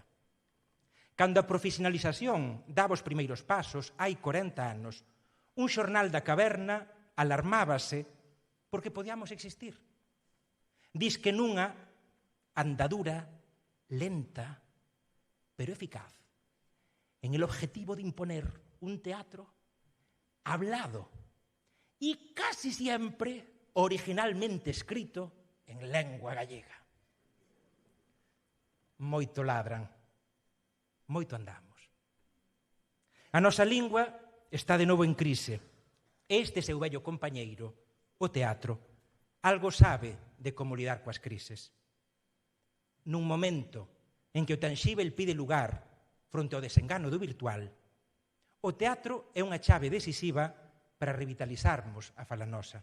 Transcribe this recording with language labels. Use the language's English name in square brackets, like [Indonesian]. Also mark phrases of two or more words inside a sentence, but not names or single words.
[Galician] Cando a profesionalización daba os primeiros pasos, hai 40 anos, un xornal da caverna alarmábase porque podíamos existir. Diz que nunha andadura lenta, pero eficaz, [Spanish] en el objetivo de imponer un teatro hablado y casi siempre originalmente escrito en lengua gallega. [Galician] Moito ladran, moito andamos. A nosa lingua está de novo en crise. Este seu vello compañeiro, o teatro, algo sabe de como lidar coas crises. Nun momento en que o tanxíbel pide lugar fronte ao desengano do virtual, o teatro é unha chave decisiva para revitalizarmos a fala nosa.